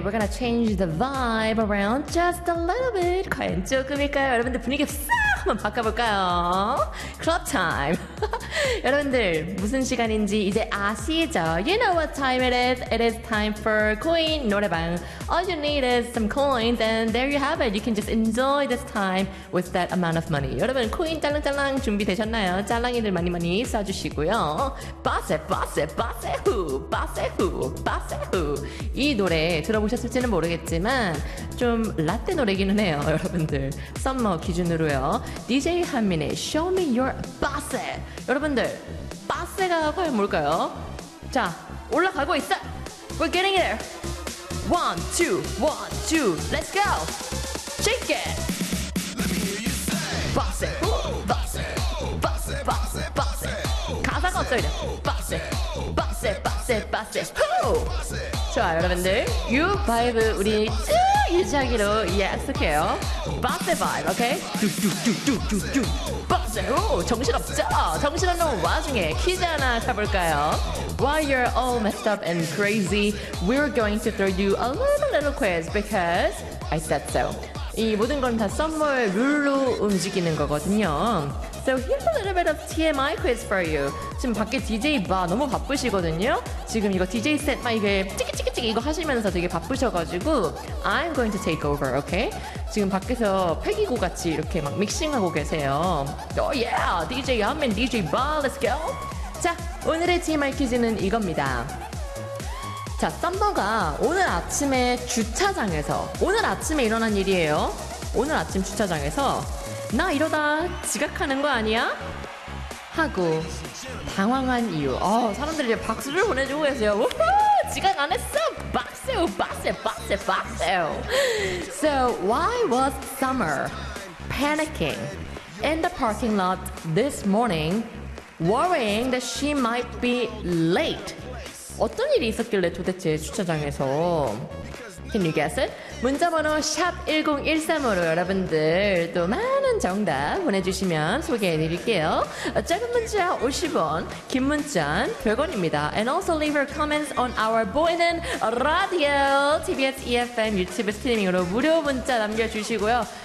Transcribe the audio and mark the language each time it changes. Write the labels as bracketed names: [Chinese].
[English] We're gonna change the vibe around just a little bit. [Korean] 과연 조금일까요? 여러분들 분위기 싹 한번 바꿔볼까요? [English] Club time. [Korean] 여러분들 무슨 시간인지 이제 아시죠? [English] You know what time it is. It is time for Queen 노래방. All you need is some coins and there you have it. You can just enjoy this time with that amount of money. [Korean] 여러분 Queen 짤랑짤랑 준비되셨나요? 짤랑이들 많이 많이 써주시고요. [English] Boss it, boss it, boss it, who? Boss it, who? Boss it, who? [Korean] 이 노래 들어보셨을지는 모르겠지만 좀 라떼 노래기는 해요, 여러분들. 썸머 기준으로요. DJ 한민의 Show Me Your Boss It. 여러분들, 바세가 과연 뭘까요? 자, 올라가고 있어! [English] We're getting there! One, two, one, two, let's go! Shake it! Boss It, boss it, boss it, boss it, boss it. [Korean] 가사가 없어요, 이제. [English] Boss It, boss it, boss it, boss it, who? [Korean] 좋아요, 여러분들. [English] You vibe, [Korean] 우리 쭉 유지하기로 약속해요. [English] Boss It vibe, okay? Do, do, do, do, do, do. [Korean] 오, 정신없죠? 정신없는 와중에 퀴즈 하나 가볼까요? [English] While you're all messed up and crazy, we're going to throw you a little quiz because I said so. [Korean] 이 모든 건 다 썸머의 룰로 움직이는 거거든요. [English] So here's a little bit of TMI quiz for you. [Korean] 지금 밖에 DJ 봐, 너무 바쁘시거든요? 지금 이거 DJ 셋 막 이게 찌기찌기찌기 이거 하시면서 되게 바쁘셔가지고 [English] I'm going to take over, okay? [Korean] 지금 밖에서 폐기구 같이 이렇게 막 믹싱하고 계세요. [English] Oh yeah! [Korean] DJ 한민, DJ 봐, [English] let's go! [Korean] 자, 오늘의 TMI 퀴즈는 이겁니다. 자, 썸머가 오늘 아침에 주차장에서 오늘 아침에 일어난 일이에요. 오늘 아침 주차장에서 나 이러다 지각하는 거 아니야? 하고 당황한 이유. 어, 사람들이 박수를 보내주고 계세요. 우후, 지각 안 했어! 박수! 박수! 박수! 박수! [English] So, why was Summer panicking in the parking lot this morning worrying that she might be late? [Korean] 어떤 일이 있었길래 도대체 주차장에서? [English] Can you guess it? [Korean] 문자번호 샵1013으로 여러분들 또 많은 정답 보내주시면 소개해드릴게요. 짧은 문자 50원, 긴 문자는 100원입니다. [English] And also leave your comments on our [Korean] 보이는 라디오 TBS EFM 유튜브 스트리밍으로 무료 문자 남겨주시고요.